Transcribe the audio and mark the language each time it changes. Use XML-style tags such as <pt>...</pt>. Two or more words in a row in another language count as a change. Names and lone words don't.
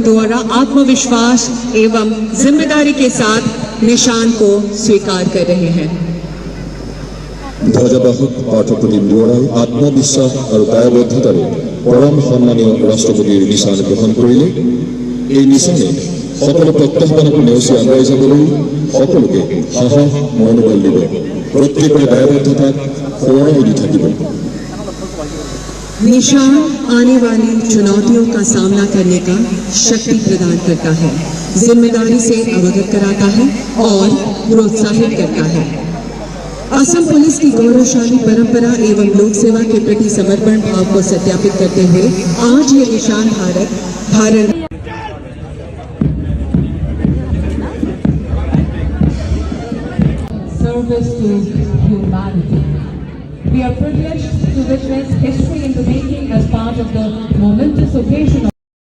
<hi>द्वारा आत्मविश्वास एवं जिम्मेदारी के साथ निशान को स्वीकार कर रहे हैं।</hi> <as>ধ্বজবাহক পাঠপ্ৰতিম দ্বাৰা আত্মবিশ্বাস আৰু দায়বদ্ধতাৰে পৰম সন্মানীয় ৰাষ্ট্ৰপতিৰ নিশান গ্ৰহণ কৰিলে। এই নিশানে সকল প্রত্যাহ্বানক নেওচি আগুৱাই যাবলৈ সকলোকে সাহস মনোবল দিব। প্ৰত্যেকৰে দায়বদ্ধতাক সোঁৱৰাই দি থাকিব।</as> <hi>निशान आने वाली चुनौतियों का सामना करने का शक्ति प्रदान करता है, जिम्मेदारी से अवगत कराता है और प्रोत्साहित करता है। असम पुलिस की गौरवशाली परंपरा एवं लोक सेवा के प्रति समर्पण भाव को सत्यापित करते हुए आज ये निशान भारत</hi> <en>Service to humanity. We are privileged to witness history in the making as part of the momentous occasion of</en>